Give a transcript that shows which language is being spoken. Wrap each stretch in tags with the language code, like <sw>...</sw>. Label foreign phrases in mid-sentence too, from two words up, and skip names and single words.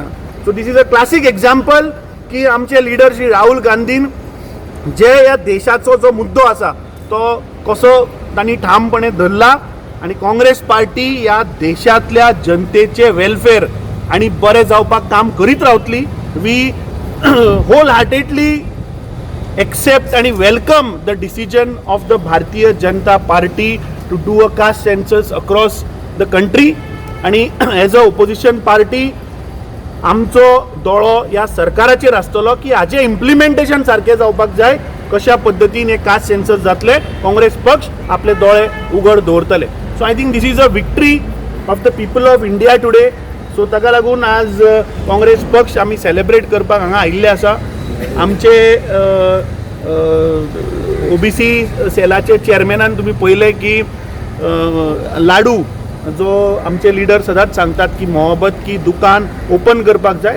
<en>so this is a classic example</en> <kok>की आमचे लीडर श्री राहुल गांधीन जे ह्या देशाचो जो मुद्दो आसा तो कसो तांणी ठामपणे धरला आणि काँग्रेस पार्टी ह्या देशांतल्या जनतेचे वेलफेअर आणि बरें जावपाक काम करीत रावतली.</kok> <en>we whole heartedly accept and welcome the decision of the Bharatiya Janata Party to do a caste census across the country.</en> <kok>आणि</kok> <en>as a opposition party</en> <kok>आमचो दोळो या सरकाराचेर आसतलो की हाचे इम्प्लिमेंटेशन सारखे जावपाक जाय, कशा पद्दतीन हे</kok> <en>caste census</en> <kok>जातले. काँग्रेस पक्ष आपले दोळे उघड दवरतले.</kok> <en>So I think this is a victory of the people of India today.</en> <kok>सो ताका लागून आज काँग्रेस पक्ष आमी सेलेब्रेट करपाक हांगा आयिल्ले आसा. आमचे ओबीसी सेलाचे चेअरमॅनान तुम्ही पळयलें की लाडू जो आमचे लीडर सदांच सांगतात की</kok> <hi>मोहब्बत की दुकान</hi> <kok>ओपन करपाक जाय.</kok>